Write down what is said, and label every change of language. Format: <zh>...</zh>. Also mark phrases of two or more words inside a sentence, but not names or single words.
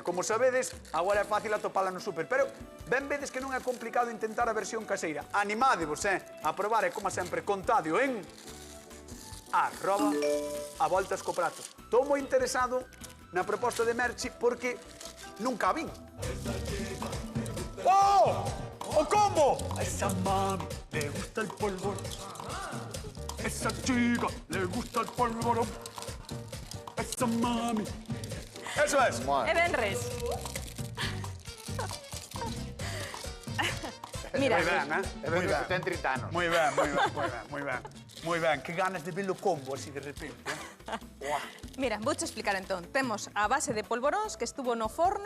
<gl>Como sabedes, agora é fácil atopala no súper, pero ben vedes que non é complicado intentar a versión caseira. Animádevos, a probar e, como sempre, contadio en @avoltascoprato. Estou moi interesado na proposta de Merchi porque nunca a vin. ¡Oh! ¡O combo!</gl> <es>A esa mami le gusta el polvorón. Esa chica le gusta el polvorón. Esa mami. Eso es.</es> <gl>E venres. Mira, Moi ben, É ben que ten 30 anos. Moi ben, moi ben, moi ben, moi ben. Moi ben, que ganas de ver o combo así de repente. Uah. mira, vouche explicar entón. Temos a base de polvoróns que estuvo no forno</gl>